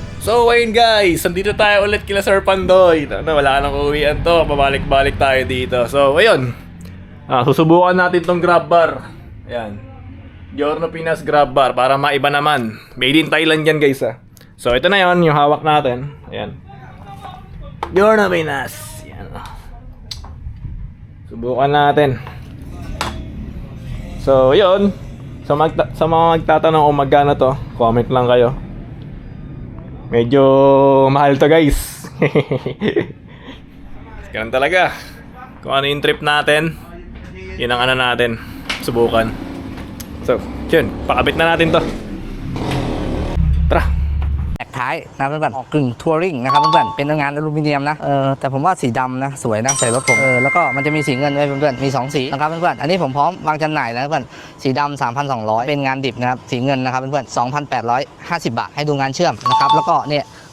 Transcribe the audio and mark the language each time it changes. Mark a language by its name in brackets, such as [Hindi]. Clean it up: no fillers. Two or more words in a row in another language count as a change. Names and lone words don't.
[Filipino] So ayun guys, nandito tayo ulit kila Sir Pandoy. Wala nang uwian to, pabalik-balik tayo dito. So ayun, susubukan natin tong grab bar. Ayan, Giorno Pinas grab bar para maiba naman. [English] Made in Thailand [Filipino] yan guys So ito na yon yung hawak natin. Ayan, Giorno Pinas. Ayan. Subukan natin. So yun, sa mga magtatanong kung magkano to, comment lang kayo. Medyo mahal to guys. Ganun talaga. Kung ano yung trip natin, yun ang ano natin, subukan. So, yun, pakabit na natin to. Tara. [Thai] แตกท้ายนะเพื่อนๆกึ่งทัวริงนะครับเพื่อนๆเป็นงานอลูมิเนียมนะแต่ผมว่าสีดำนะสวยนะใส่รถผมแล้วก็มันจะมีสีเงินด้วยเพื่อนๆมี2สีนะครับเพื่อนๆอันนี้ผมพร้อมวางจำหน่ายนะเพื่อนสีดำ 3,200 เป็นงานดิบนะครับสีเงินนะครับเพื่อนๆ 2,850 บาทให้ดูงานเชื่อมนะครับแล้วก็เนี่ยต